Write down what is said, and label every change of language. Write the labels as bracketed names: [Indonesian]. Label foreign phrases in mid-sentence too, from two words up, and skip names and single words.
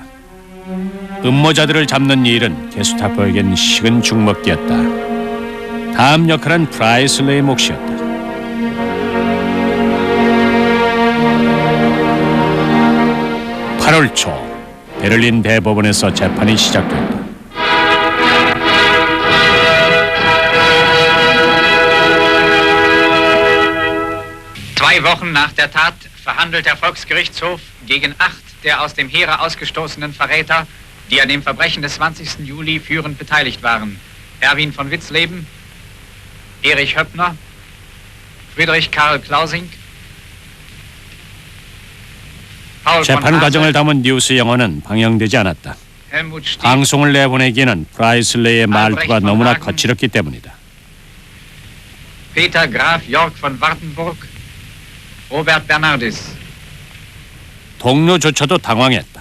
[Korean] 음모자들을 잡는 일은 게스타포에겐 식은 죽먹기였다. 다음 역할은 프라이슬러의 몫이었다. 8월 초 베를린 대법원에서 재판이 시작됐다. [German] Zwei Wochen nach der Tat verhandelt der Volksgerichtshof gegen 8 der aus dem Heere ausgestoßenen Verräter, die an dem Verbrechen des 20. Juli führend beteiligt waren. Erwin von Witzleben, Erich Höppner, Friedrich Karl Klausing, Paul von [Korean] 재판 과정을 담은 뉴스 영화는 방영되지 않았다. 방송을 내보내기에는 프라이슬러의 말투가 너무나 거칠었기 때문이다. [German] Peter Graf Jörg von Wartenburg, Robert Bernardis. [Korean] 동료조차도 당황했다.